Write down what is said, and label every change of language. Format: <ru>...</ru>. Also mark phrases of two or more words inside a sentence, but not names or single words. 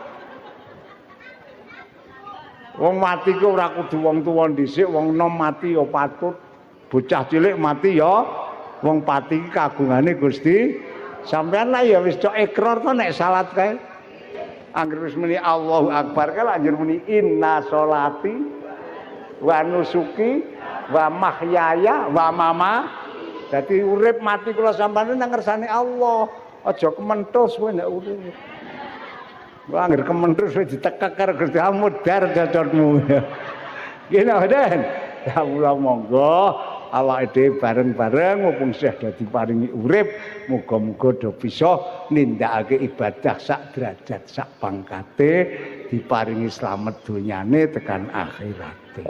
<jv>Wong mati ku ora kudu wong tuwa dhisik, wong nom mati ya patut. Bocah cilik mati ya wong pati iki kagungane Gusti. Sampeyan lah ya wis cok ikrar to nek salat kae. Angger wis muni</jv> <ar>الله أكبر</ar> <jv>kae lanjut muni</jv> <ar>إن صلاتي ونسكي ومحياي ومما.</ar> <jv>Dadi urip mati kula sampeyan nang ngersane Allah. Aja kementhus kowe nek urip. Wah angger kementhus wis ditekek karo Gusti amudar cocotmu. Ngene Den. Ya Allah monggo awake dhewe bareng-bareng mumpung Syekh dadi paringi urip, muga-muga do bisa nindakake ibadah sak derajat sak pangkate, diparingi slamet donyane tekan akhirate.</jv>